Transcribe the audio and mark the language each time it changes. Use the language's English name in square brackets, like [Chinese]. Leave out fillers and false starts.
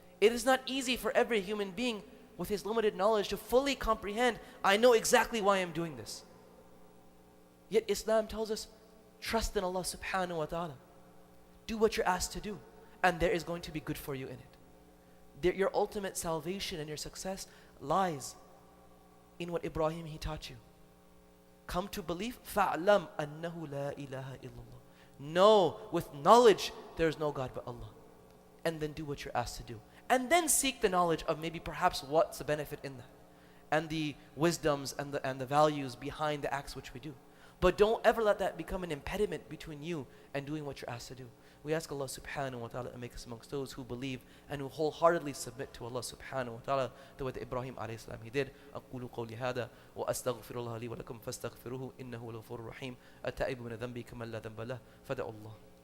[English] It is not easy for every human being with his limited knowledge to fully comprehend, I know exactly why I'm doing this. Yet Islam tells us, trust in Allah subhanahu wa ta'ala. Do what you're asked to do, and there is going to be good for you in it. Your ultimate salvation and your success lies in what Ibrahim, he taught you. Come to belief, [Arabic] فَعْلَمْ أَنَّهُ لَا إِلَهَ إِلَّا اللَّهِ. [English] Know with knowledge there is no God but Allah. And then do what you're asked to do. And then seek the knowledge of maybe perhaps what's the benefit in that. And the wisdoms and the values behind the acts which we do. But don't ever let that become an impediment between you and doing what you're asked to do. We ask Allah subhanahu wa ta'ala to make us amongst those who believe and who wholeheartedly submit to Allah subhanahu wa ta'ala the way that Ibrahim alayhi salam he did. [Arabic] أقول قولي هذا وأستغفر الله لي ولكم فاستغفروه إنه هو الغفور الرحيم التائب من ذنبي كمن لا ذنب له فدعوا الله.